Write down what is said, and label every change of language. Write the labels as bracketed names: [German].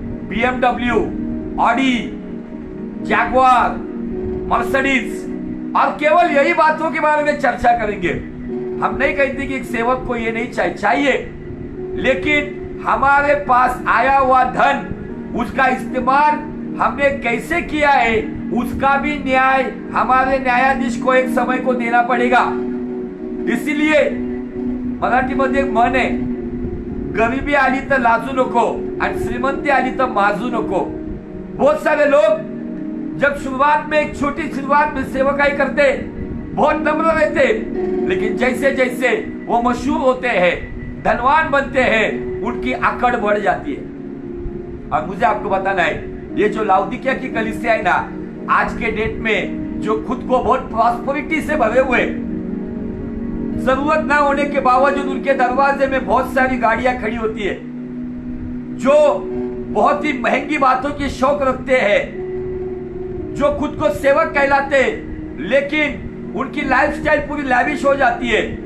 [Hindi] BMW, Audi, Jaguar, Mercedes, और केवल यही बातों के बारे में चर्चा करेंगे। हम नहीं कहते कि एक सेवक को ये नहीं चाहिए, लेकिन हमारे पास आया हुआ धन, उसका इस्तेमाल हमने कैसे किया है, उसका भी न्याय हमारे न्यायाधीश को एक समय को देना पड़ेगा। [Marathi] इसीलिए मराठीमध्ये एक म्हण आहे, गरिबी आली तर लाजू नको आणि श्रीमंती आली तर माजू नको। [Hindi] बहुत सारे लोग जब शुरुआत में, एक छोटी शुरुआत में सेवकाई करते, बहुत नम्र रहते, लेकिन जैसे जैसे वो मशहूर होते हैं, धनवान बनते हैं, उनकी अकड़ बढ़ जाती है। और मुझे आपको बताना है, ये जो लाउदिकिया की कलीसिया है ना, आज के डेट में जो खुद को बहुत प्रॉस्पेरिटी से भरे हुए, जरूरत ना होने के बावजूद उनके दरवाजे में बहुत सारी गाड़ियां खड़ी होती है, जो बहुत ही महंगी बातों की शौक रखते हैं, जो खुद को सेवक कहलाते हैं, लेकिन उनकी लाइफस्टाइल पूरी लैविश हो जाती है।